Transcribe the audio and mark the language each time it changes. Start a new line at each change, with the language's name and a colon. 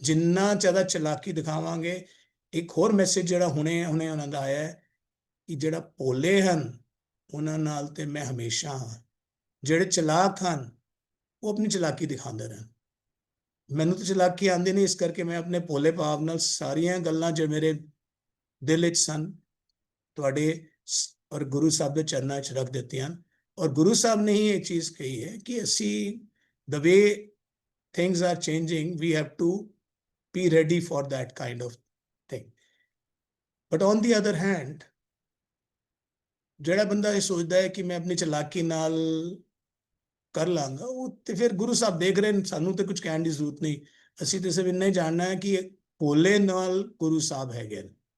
Punjabi: ਜਿੰਨਾ ਜ਼ਿਆਦਾ ਚਲਾਕੀ ਦਿਖਾਵਾਂਗੇ। ਇੱਕ ਹੋਰ ਮੈਸੇਜ ਜਿਹੜਾ ਹੁਣੇ ਉਹਨਾਂ ਦਾ ਆਇਆ ਹੈ ਕਿ ਜਿਹੜਾ ਭੋਲੇ ਹਨ ਉਹਨਾਂ ਨਾਲ ਤੇ ਮੈਂ ਹਮੇਸ਼ਾ ਹਾਂ, ਜਿਹੜੇ ਚਲਾਕ ਹਨ ਉਹ ਆਪਣੀ ਚਲਾਕੀ ਦਿਖਾਉਂਦੇ ਰਹਿਣ। ਮੈਨੂੰ ਤਾਂ ਚਲਾਕੀ ਆਉਂਦੀ ਨਹੀਂ, ਇਸ ਕਰਕੇ ਮੈਂ ਆਪਣੇ ਭੋਲੇ ਭਾਵ ਨਾਲ ਸਾਰੀਆਂ ਗੱਲਾਂ ਜੋ ਮੇਰੇ ਦਿਲ ਵਿੱਚ ਸਨ ਤੁਹਾਡੇ ਔਰ ਗੁਰੂ ਸਾਹਿਬ ਦੇ ਚਰਨਾਂ 'ਚ ਰੱਖ ਦਿੱਤੀਆਂ। ਔਰ ਗੁਰੂ ਸਾਹਿਬ ਨੇ ਹੀ ਇਹ ਚੀਜ਼ ਕਹੀ ਹੈ ਕਿ ਅਸੀਂ
English: the way things are changing, we have to be ready for that kind of thing. But on the other hand,
Punjabi: ਜਿਹੜਾ ਬੰਦਾ ਇਹ ਸੋਚਦਾ ਹੈ ਕਿ ਮੈਂ ਆਪਣੀ ਚਲਾਕੀ ਨਾਲ ਕਰ ਲਾਂਗਾ, ਉਹ ਤੇ ਫਿਰ ਗੁਰੂ ਸਾਹਿਬ ਦੇਖ ਰਹੇ ਨੇ, ਸਾਨੂੰ ਤੇ ਕੁਝ ਕਹਿਣ ਦੀ ਜ਼ਰੂਰਤ ਨਹੀਂ। ਅਸੀਂ ਤੇ ਸਿਰਫ ਇੰਨਾ ਹੀ ਜਾਣਨਾ ਹੈ ਕਿ ਭੋਲੇ ਨਾਲ ਗੁਰੂ ਸਾਹਿਬ ਹੈਗੇ ਨੇ।